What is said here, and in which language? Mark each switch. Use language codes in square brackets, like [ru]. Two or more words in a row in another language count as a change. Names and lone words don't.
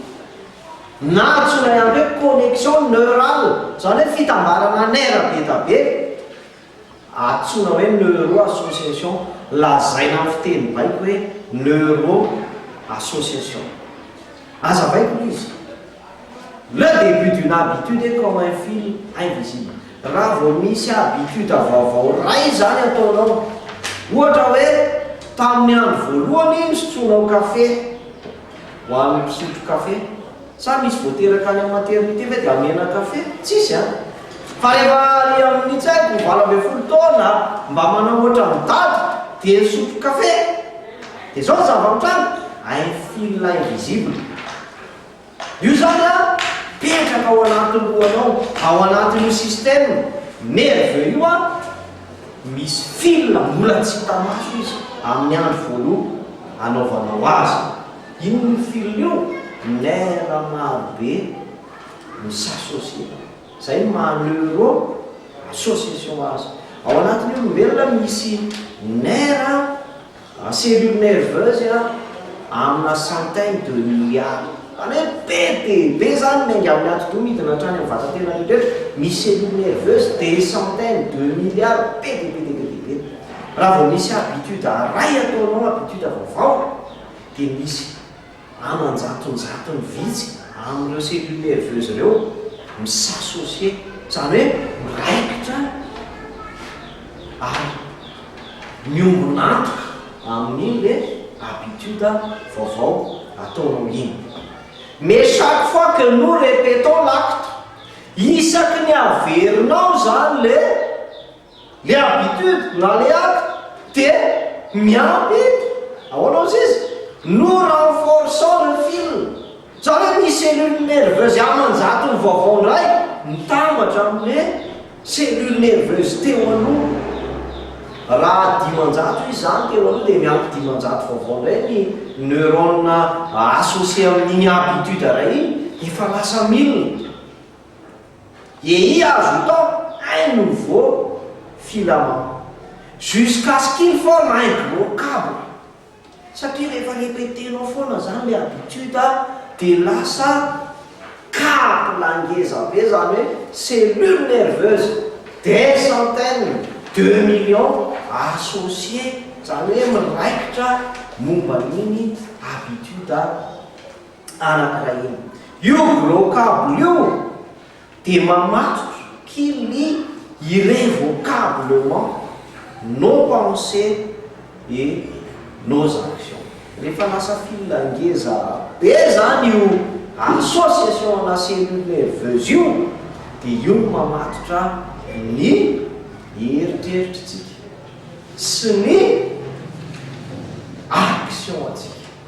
[mg] na antsoina ihany hoe [fr] connexion neurale [mg] zany hoe fitambarana nerf be da be antsoina hoe [en] neuro association [mg] lazaina amin'ny fiteny baiko hoe [en] neuro association. [mg] Azavaiko izy [fr] le début d'une habitude est comme un fil invisible. [mg] Raha vao misy habitude vaovao ray zany ataonao ohatra hoe tamin'ny andro voalohany misotronao kafe ho amin'ny mpisotro kafe sa misy voateraka any amin'ny maternité ve dia amena kafe tsisy fa rehefa ary amin'ny tsaiko 20 taona mba manao ohatra midady dia misotro kafe dia zao ny zava-mitranga [fr] un fil invisible. [mg] Io zany petraka ao anatin'ny lohanao ao anatin'io [fr] système nerveux [mg] io misy fil mbola tsy hita maso izy amin'ny andro voaloha anaovanao azy. Ino ny fil io? Nera marobe misassocie. Zay maneuro association azy. Ao anatin'ny olombelona misy nera [fr] cellule nerveuse [mg] amina [fr] centaine de milliards. [mg] Any hoe be zany maingy amin'ny atoto midina hatrany amin'ny vatatena rehetra misy [fr] cellule nerveuse des centaines de milliards [mg] be. Raha vao misy habitude ray ataonao habitude vaovao dia misy amanjatonjatony vitsy amin'ireo [fr] cellule nerveuse [mg] ireo misassocie, zany hoe miraikitra ary miombonantoka amin'iny [fr] le habitude [mg] vaovao ataonao iny. [fr] Mais chaque fois que nous répétons l'acte, [mg] isaky ny averinao zany [fr] le habitude [mg] na [fr] le acte [mg] dia miampy ahoana izy [fr] nous renforçons le fil. [mg] Zany hoe misy [fr] cellule nerveuse [mg] amanjatony vaovao ndray mitambatra amin'le [fr] cellule nerveuse [mg] teo aloha. Raha dimanjato izy zany teo aloha dia miampy dimanjato vaovao ndray ny [fr] neurone associé [mg] amin'iny habitude ray iny efa lasa 1000. [fr] Et ajoutons un nouveau filament jusqu'à ce qu'il forme un gros câble. [mg] Satria rehefa répéténao foana zany [fr] le habitude [mg] dia lasa câble ngeza be, zany hoe [fr] cellule nerveuse des centaines de millions associés, [mg] zany hoe miraikitra momba n'iny habitude anankiray iny. Io gros câble io dia mamatotra [fr] qu'il irrévocablement nos pensées et nos actions. [mg] Rehefa lasa fil ngeza be zany io association ana [fr] cellule nerveuse [mg] io dia io mamatotra ny eritreritrintsika sy ny action atsika.